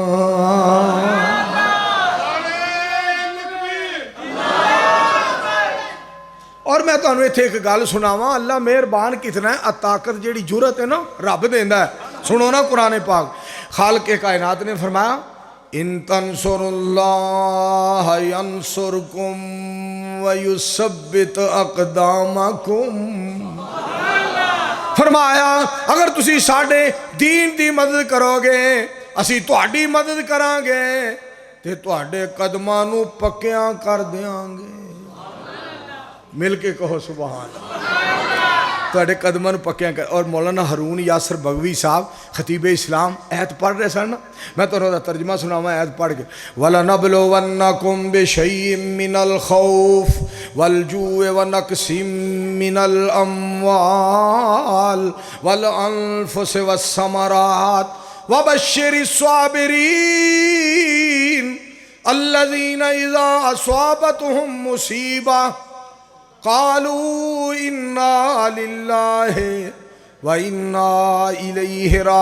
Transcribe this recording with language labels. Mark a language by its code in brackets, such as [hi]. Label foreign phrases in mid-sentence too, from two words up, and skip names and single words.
[pa] اور میں تو انہوں ایک گل سناواں اللہ مہربان کتنا ہے طاقت جیڑی جرت ہے نا رب دیندا ہے سنو نا قرآن پاک خالق کائنات نے فرمایا [ar] ان تنصروا اللہ ینصرکم ویثبت اقدامکم [pa] فرمایا اگر تسی ساڈے دین دی مدد کرو گے اسی تہاڈی مدد کران گے تے تہاڈے قدماں نو پکیاں کر دیاں گے مل کے کہو سبحان تہاڈے قدماں نو پکیاں کر اور مولانا ہارون یاسر بغوی صاحب خطیب اسلام آیت پڑھ رہے سن میں تو دا ترجمہ سناواں آیت پڑھ کے [ar] وَلَنَبْلُوَنَّكُمْ بِشَيْءٍ مِّنَ الْخَوْفِ وَالْجُوعِ وَنَقْصٍ مِّنَ الْأَمْوَالِ وَالْأَنفُسِ وَالثَّمَرَاتِ وَبَشِّرِ الصَّابِرِينَ الَّذِينَ إِذَا أَصَابَتْهُمْ مُصِيبَةٌ قالوا انا للہ وانا الیہ